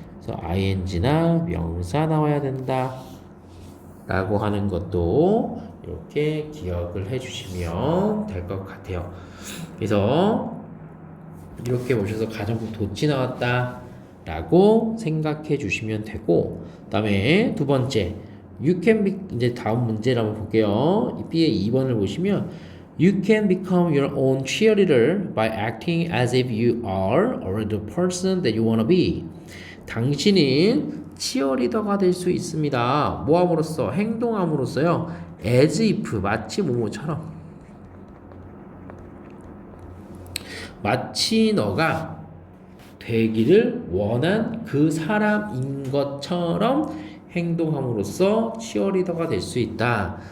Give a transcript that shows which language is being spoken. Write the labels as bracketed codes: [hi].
[ko] 그래서 ing나 명사 나와야 된다 라고 하는 것도 이렇게 기억을 해주시면 될 것 같아요. 그래서 이렇게 보셔서 가정법 도치 나왔다 라고 생각해 주시면 되고, 그 다음에 두 번째 [en] you can be, [ko] 이제 다음 문제를 한번 볼게요. B의 2번을 보시면 [en] you can become your own cheerleader by acting as if you are already the person that you want to be. [ko] 당신은 치어리더가 될 수 있습니다. 뭐 함으로써? 행동함으로써요. as if 마치 뭐뭐처럼, 마치 너가 되기를 원한 그 사람인 것처럼 행동함으로써 치어리더가 될 수 있다.